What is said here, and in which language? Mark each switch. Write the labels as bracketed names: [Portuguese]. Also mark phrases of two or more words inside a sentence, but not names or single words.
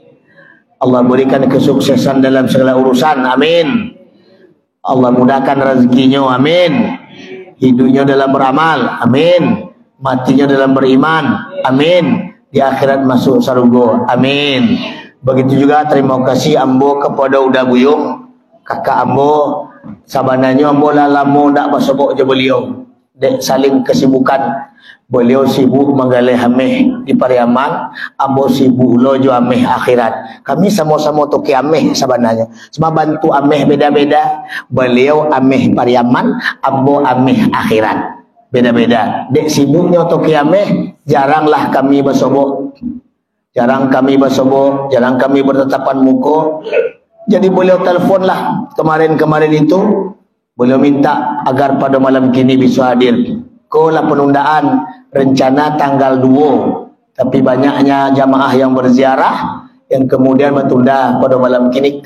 [Indonesian] Allah berikan kesuksesan dalam segala urusan, amin. Allah mudahkan rezekinya, amin. Hidupnya dalam beramal, amin. Matinya dalam beriman, amin. Di akhirat masuk surga, amin. [Minangkabau] Begitu juga terima kasih ambo kepada udah buyung, kakak ambo, sabananya ambo lah lama nak bersebut je beliau. Dek saling kesibukan. Beliau sibuk menggalih ameh di Pariaman, ambo sibuk lo jo ameh akhirat. Kami sama-sama toki ameh sebenarnya. Semua bantu ameh beda-beda. Beliau ameh Pariaman, ambo ameh akhirat. [Indonesian] Beda-beda. [Minangkabau] Dek sibuknya toki ameh, jaranglah kami bersobok. Jarang kami bersobok, jarang kami bertatapan muka. [Indonesian] Jadi beliau teleponlah kemarin-kemarin itu. Beliau minta agar pada malam kini bisa hadir. Kola penundaan rencana tanggal 2, tapi banyaknya jamaah yang berziarah yang kemudian bertunda pada malam kini.